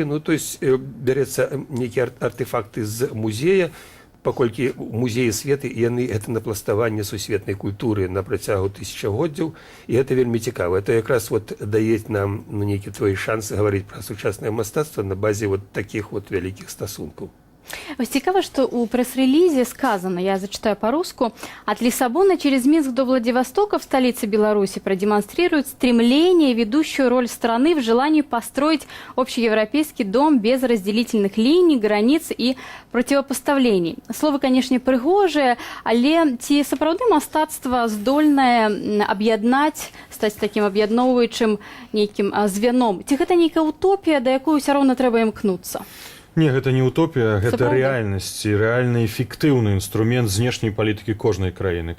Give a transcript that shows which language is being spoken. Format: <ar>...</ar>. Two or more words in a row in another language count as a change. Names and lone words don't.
<ru>Ну, то есть</ru> <be>бярэцца нейкія артефакты з музея, паколькі музеі светы, і яны гэта напластаванне сусветнай культуры на працягу тысячагоддзяў, і гэта вельмі цікава. Это якраз вот дае нам, ну, нейкі твои шансы гаварыць пра сучаснае мастацтва на базе</be> <ru>вот таких вот</ru> <be>вялікіх стасункаў. Вось цікава, што ў прэс-релізе</be> <ru>сказано, я зачитаю по-руску, от Лиссабона через Минск до Владивостока в столице Беларуси продемонстрирует стремление, ведущую роль страны в желании построить общеевропейский дом без разделительных линий, границ и противопоставлений. Слово, конечно,</ru> <be>прыгожае, але ці сапраўды мастацтва здольнае аб'яднаць, стаць таким аб'ядноўваючым нейкім звяном? Ці гэта нейкая утопія, да якой усё роўна трэба імкнуцца? Не, гэта не утопія, гэта Сапраўды. рэальнасць і рэальны эфектыўны інструмент знешняй палітыкі кожнай краіны.</be>